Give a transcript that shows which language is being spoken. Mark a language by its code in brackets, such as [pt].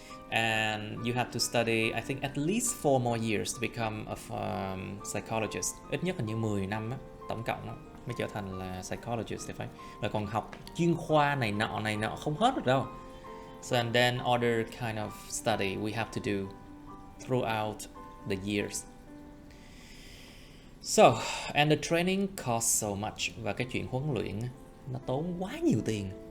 [en] And you have to study, I think, at least 4 more years to become a psychologist. [vi] Ít nhất là như 10 năm á, tổng cộng á, mới trở thành là psychologist thì phải. Rồi còn học chuyên khoa này nọ không hết được đâu. [en] So and then other kind of study we have to do throughout the years. So, and the training costs so much. [vi] Và cái chuyện huấn luyện nó tốn quá nhiều tiền.